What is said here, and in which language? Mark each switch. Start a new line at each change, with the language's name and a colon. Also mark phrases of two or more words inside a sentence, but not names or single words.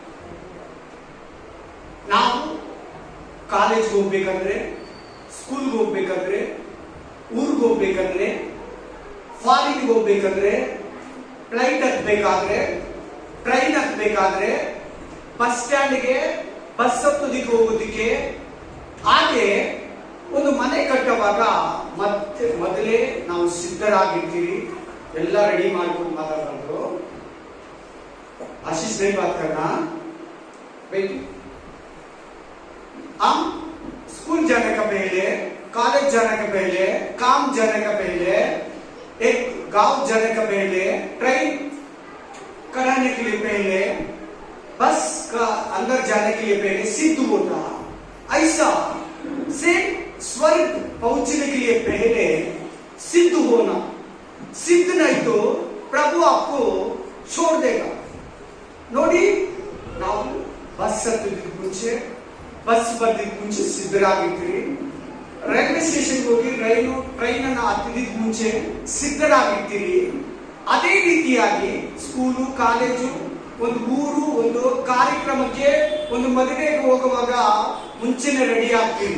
Kannada: ನಾವು ಕಾಲೇಜ್ಗೆ ಹೋಗ್ಬೇಕಂದ್ರೆ, ಸ್ಕೂಲ್ಗೆ ಹೋಗ್ಬೇಕಂದ್ರೆ, ಊರಿಗೆ ಹೋಗ್ಬೇಕಂದ್ರೆ, ಫಾರಿನ್ಗೆ ಹೋಗ್ಬೇಕಂದ್ರೆ, ಫ್ಲೈಟ್ ಹತ್ಬೇಕಾದ್ರೆ, ಟ್ರೈನ್ ಹತ್ಬೇಕಾದ್ರೆ,
English: bus stand-ge
Kannada: ಬಸ್ ಹತ್ತೋದಿಕ್ಕೆ ಹೋಗೋದಿಕ್ಕೆ, ಹಾಗೆ ಒಂದು ಮನೆ ಕಟ್ಟುವಾಗ ಮೊದಲೇ ನಾವು ಸಿದ್ಧರಾಗಿರ್ತೀವಿ. ಎಲ್ಲ ರೆಡಿ ಮಾಡ್ಕೊಂಡು ಮಾತಾಡೋದು.
Hindi: आशीष नहीं बात करना बेटी. हम स्कूल जाने का पहले, कॉलेज जाने का पहले, काम जाने का पहले, एक गांव जाने का पहले, ट्रेन कराने के लिए पहले, बस का अंदर जाने के लिए पहले सिद्ध होता. ऐसा से स्वर्ग पहुंचने के लिए पहले सिद्ध होना. सिद्ध नहीं तो प्रभु आपको छोड़ देगा.
Kannada: ನೋಡಿ, ನಾವು ಬಸ್ ಹತ್ತೋದಕ್ಕೆ ಮುಂಚೆ, ಬಸ್ ಬರೋದಕ್ಕೆ ಮುಂಚೆ ಸಿದ್ಧರಾಗಿರ್ತೀವಿ.
English: railway station-ge
Kannada: ಹೋಗಿ ಟ್ರೈನ್ ಅನ್ನು ಹತ್ತೋದಕ್ಕೆ ಮುಂಚೆ ಸಿದ್ಧರಾಗಿರ್ತೀವಿ. ಅದೇ ರೀತಿಯಾಗಿ ಸ್ಕೂಲು, ಕಾಲೇಜು, ಒಂದು ಊರು, ಒಂದು ಕಾರ್ಯಕ್ರಮಕ್ಕೆ, ಒಂದು ಮದುವೆಗೆ ಹೋಗುವಾಗ ಮುಂಚೆನೆ ರೆಡಿ ಆಗ್ತೀವಿ.